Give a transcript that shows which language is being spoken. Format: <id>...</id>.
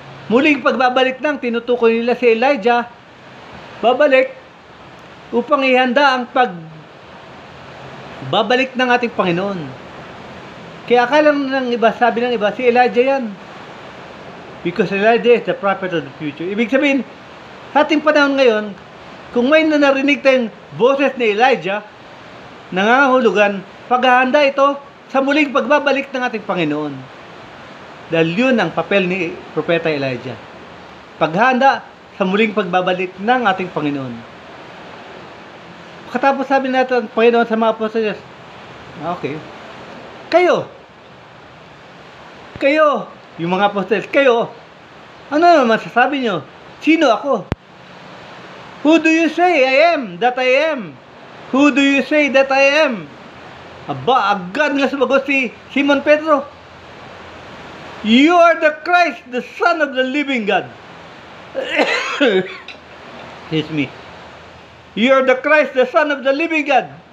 <tl>Muling pagbabalik ng tinutukoy nila si Elijah, babalik upang ihanda ang pagbabalik ng ating Panginoon. Kaya akala ng iba, sabi ng iba, si Elijah yan.</tl> <en>Because Elijah is the prophet of the future.</en> <tl>Ibig sabihin, sa ating panahon ngayon, kung may narinig tayong boses ni Elijah, nangangahulugan, paghahanda ito sa muling pagbabalik ng ating Panginoon. Dahil yun ang papel ni Propeta Elijah. Paghahanda sa muling pagbabalik ng ating Panginoon. Katapos sabi natin, Panginoon sa mga apostles, okay, kayo, yung mga apostles, kayo, ano naman sasabi nyo? Sino ako?</tl> <en>Who do you say I am that I am? Who do you say that I am?</en> <tl>Aba, agad nga sumagot si Simon Pedro.</tl> <en>You are the Christ, the Son of the living God. Excuse me. You are the Christ, the Son of the living God.</en>